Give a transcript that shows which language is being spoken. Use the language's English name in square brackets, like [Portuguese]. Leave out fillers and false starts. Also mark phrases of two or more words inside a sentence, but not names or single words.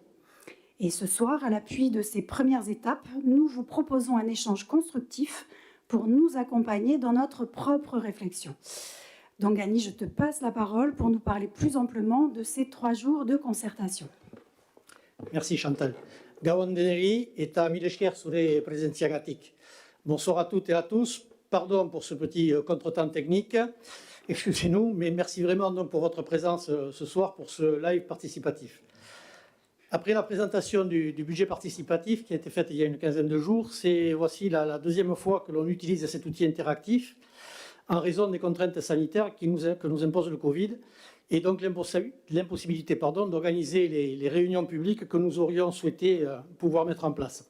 [French] Et ce soir, à l'appui de ces premières étapes, nous vous proposons un échange constructif pour nous accompagner dans notre propre réflexion. Donc Annie, je te passe la parole pour nous parler plus amplement de ces 3 jours de concertation. Merci Chantal. [Basque] Gabon deneri eta mil esker zure presentziagatik. [French] Bonsoir à toutes et à tous. Pardon pour ce petit contretemps technique. Excusez-nous, mais merci vraiment donc pour votre présence ce soir pour ce live participatif. Après la présentation du budget participatif qui a été faite il y a une quinzaine de jours, voici la deuxième fois que l'on utilise cet outil interactif en raison des contraintes sanitaires que nous impose le Covid et donc l'impossibilité d'organiser les réunions publiques que nous aurions souhaité pouvoir mettre en place.